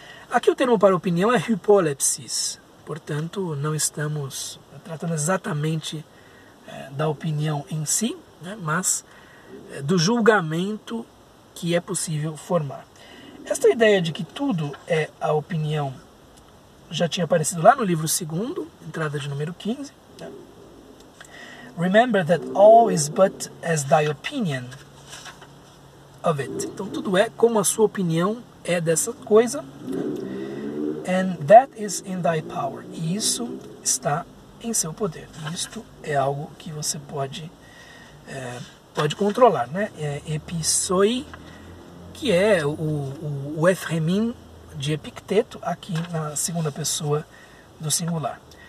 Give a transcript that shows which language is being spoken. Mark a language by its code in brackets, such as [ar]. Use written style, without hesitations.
[pt] Aqui o termo para opinião é hypolepsis, portanto não estamos tratando exatamente da opinião em si, né, mas do julgamento que é possível formar. Esta ideia de que tudo é a opinião já tinha aparecido lá no livro 2º, entrada de número 15. Né? [en] Remember that all is but as thy opinion of it. [pt] Então tudo é como a sua opinião é dessa coisa. [en] And that is in thy power. [pt] E isso está em seu poder. Isto é algo que você pode controlar, né? Episoi, que é o Ephremin de Epicteto, aqui na segunda pessoa do singular.